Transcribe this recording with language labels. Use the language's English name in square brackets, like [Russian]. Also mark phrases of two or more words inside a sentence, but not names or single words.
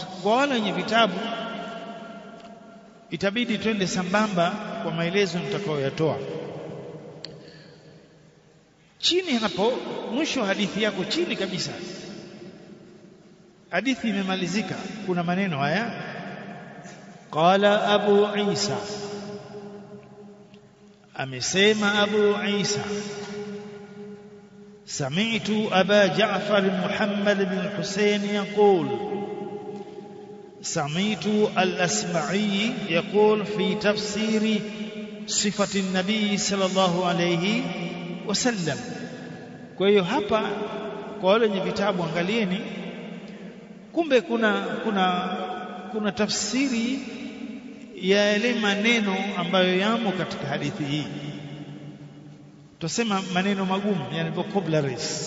[Swahili] Kwa wale wenye vitabu itabidi twende sambamba kwa maelezo nitakayoyatoa. chini hapo mwisho hadithi yako chini kabisa, hadithi imemalizika, kuna maneno haya: [Arabic] قال أبو عيسى, amesema Abu Isa, سمعت أبا جعفر محمد بن حسين يقول سمعت الأصمعي يقول في تفسير صفة النبي صلى الله عليه وسلم. [Swahili] Kwa hiyo hapa kwa wale wenye vitabu angalieni, kumbe kuna tafsiri ya yale maneno ambayo yamo katika hadithi hii. Tusema maneno magumu, yani vocabularies.